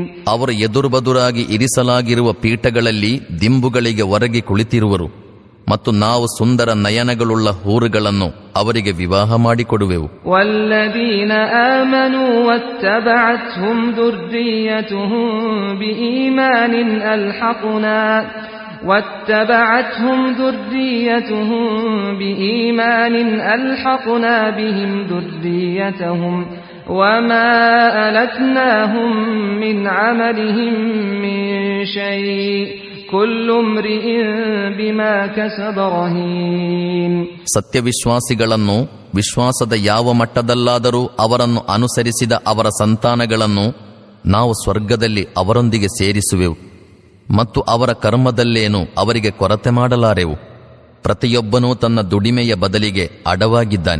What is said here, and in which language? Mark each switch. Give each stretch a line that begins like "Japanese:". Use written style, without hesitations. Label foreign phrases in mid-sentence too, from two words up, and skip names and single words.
Kannada: ಅವರು ಎದುರುಬದುರಾಗಿ ಇರಿಸಲಾಗಿರುವ ಪೀಠಗಳಲ್ಲಿ ದಿಂಬುಗಳಿಗೆ ಒರಗಿ ಕುಳಿತಿರುವರು ಮತ್ತು ನಾವು ಸುಂದರ ನಯನಗಳುಳ್ಳ ಹೂರುಗಳನ್ನು ಅವರಿಗೆ ವಿವಾಹ ಮಾಡಿಕೊಡುವೆವು.
Arabic: والذين آمنوا واتبعتهم ذريتهم بإيمان ألحقنا واتبعتهم ذريتهم بإيمان ألحقنا بهم ذريتهم وما ألتناهم من عملهم من شيء كل امرئ بما كسب رهين.
Kannada: ಸತ್ಯವಿಶ್ವಾಸಿಗಳನ್ನು ವಿಶ್ವಾಸದ ಯಾವ ಮಟ್ಟದಲ್ಲಾದರೂ ಅವರನ್ನು ಅನುಸರಿಸಿದ ಅವರ ಸಂತಾನಗಳನ್ನು ನಾವು ಸ್ವರ್ಗದಲ್ಲಿ ಅವರೊಂದಿಗೆ ಸೇರಿಸುವೆವು ಮತ್ತು ಅವರ ಕರ್ಮದಲ್ಲೇನು ಅವರಿಗೆ ಕೊರತೆ ಮಾಡಲಾರೆವು. ಪ್ರತಿಯೊಬ್ಬನೂ ತನ್ನ ದುಡಿಮೆಯ ಬದಲಿಗೆ ಅಡವಾಗಿದ್ದಾನೆ.